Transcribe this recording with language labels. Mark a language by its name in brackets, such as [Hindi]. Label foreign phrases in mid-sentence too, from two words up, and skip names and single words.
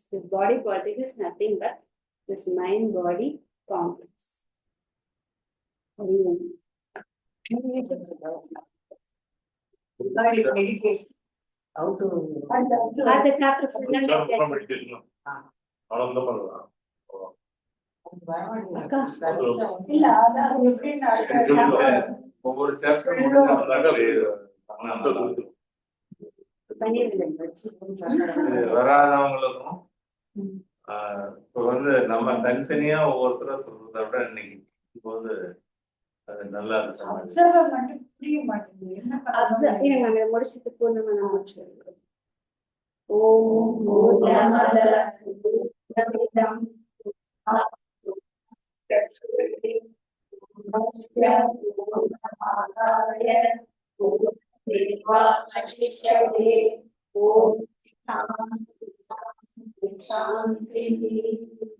[English] The body politics is nothing but this mind-body complex. Meditation. How to At the chapter meditation. [Tamil] ஆனந்தம் பண்ணலாம். இல்ல அதான் எப்படின்னா ஒவ்வொரு சாப்டர் முடிஞ்சாங்க வராதவங்களுக்கும் இப்ப வந்து நம்ம தனித்தனியா ஒவ்வொருத்தரா சொல்றதை விட இன்னைக்கு இப்போ வந்து அது நல்லா இருக்கு. புரிய மாட்டேங்குது. முடிச்சுட்டு பூர்ணமா முடிச்சிருக்கோம். [Sanskrit] ॐ पूर्णमदः पूर्णमिदं पूर्णमादाय पूर्णमेवावशिष्यते. ॐ शान्तिः शान्तिः.